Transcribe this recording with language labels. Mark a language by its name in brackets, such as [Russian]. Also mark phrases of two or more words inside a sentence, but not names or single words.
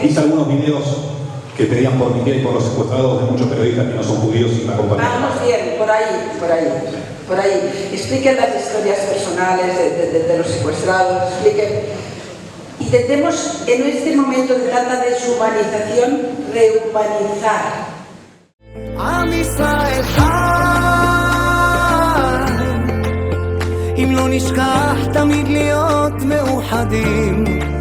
[Spanish] Hice algunos videos que pedían por Miguel y por los secuestrados de muchos periodistas que no son judíos y me acompañaron. Vamos bien, por ahí. Expliquen las historias personales de los secuestrados, expliquen. Intentemos en este momento de tanta deshumanización rehumanizar. [Hebrew] עם ישראל חי, אם לא נשכח תמיד להיות מאוחדים.